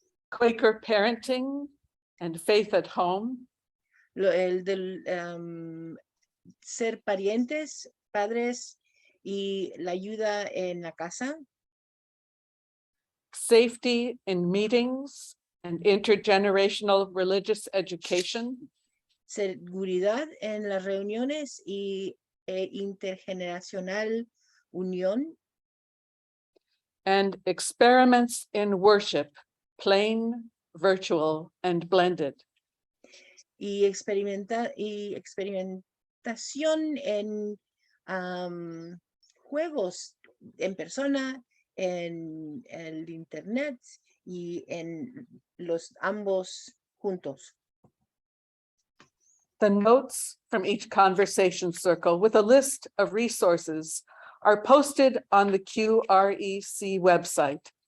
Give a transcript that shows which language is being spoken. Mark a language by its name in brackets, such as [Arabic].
[English] Quaker parenting and faith at home. [Spanish] El del ser parientes, padres y la ayuda en la casa. [English] Safety in meetings and intergenerational religious education. [Spanish] Seguridad en las reuniones y intergeneracional unión. [English] And experiments in worship, plain, virtual, and blended. [Spanish] Y experimentación en juegos en persona, en el internet y en los ambos juntos. [English] The notes from each conversation circle with a list of resources are posted on the QREC website.